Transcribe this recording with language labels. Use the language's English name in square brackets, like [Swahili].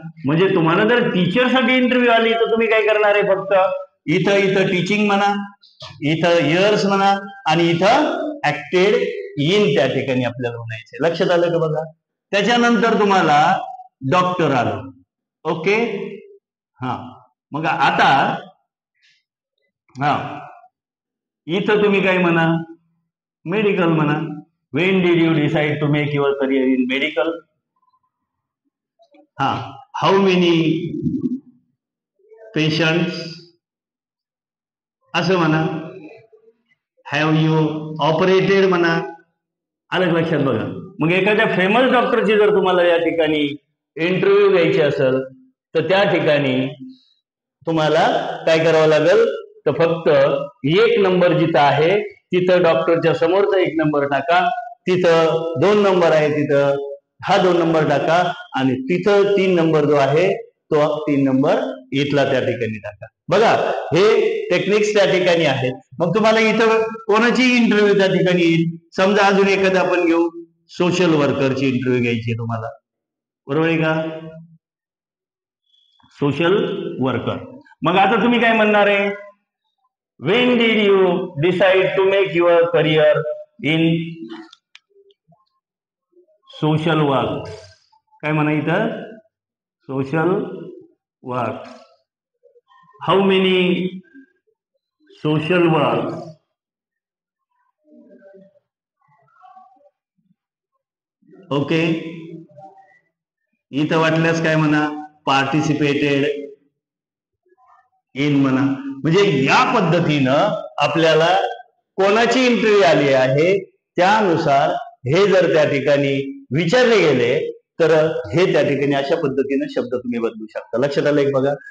[Marathi] म्हणजे तुम्हाला जर टीचरसाठी इंटरव्ह्यू आली तर तुम्ही काय करणार आहे, फक्त इथं टीचिंग म्हणा, इथं इयर्स म्हणा आणि इथं ऍक्टेड इन त्या ठिकाणी आपल्याला म्हणायचे. लक्षात आलं का बघा. त्याच्यानंतर तुम्हाला डॉक्टर आलं. ओके, हा मग आता हा इथं तुम्ही काय म्हणा, मेडिकल म्हणा. [English] When did you decide to make your career in medical. [Marathi] हा [English] how many patients [Marathi] असं म्हणा. [English] have you operated [Marathi] म्हणा. आलं लक्षात बघा. मग एखाद्या फेमस डॉक्टरची जर तुम्हाला या ठिकाणी इंटरव्ह्यू घ्यायची असेल तर त्या ठिकाणी तुम्हाला काय करावं लागेल, तर फक्त एक नंबर जिथं आहे तिथं डॉक्टरच्या समोरचा एक नंबर टाका, तिथं 2 नंबर आहे तिथं हा 2 नंबर टाका, आणि तिथं 3 नंबर जो आहे तो 3 नंबर इथला त्या ठिकाणी टाका. बघा हे टेक्निक्स त्या ठिकाणी आहेत. मग तुम्हाला इथं कोणाची इंटरव्ह्यू त्या ठिकाणी येईल, समजा अजून एखादा आपण घेऊ, सोशल वर्करची इंटरव्ह्यू घ्यायची तुम्हाला, बरोबर आहे का, सोशल वर्कर. मग आता तुम्ही काय म्हणणार आहे, [English] when did you decide to make your career in social work, [Marathi] काय म्हणा इथं [English] Social work, how many social work, okay. [Marathi] इथं वाटल्यास काय म्हणा पार्टिसिपेटेड इन म्हणा. म्हणजे या पद्धतीनं आपल्याला कोणाची इंटरव्ह्यू आली आहे त्यानुसार हे जर त्या ठिकाणी विचारले गेले तर हे त्या ठिकाणी अशा पद्धतीने शब्द तुम्ही बदलू शकता. लक्षात आलं एक बघा.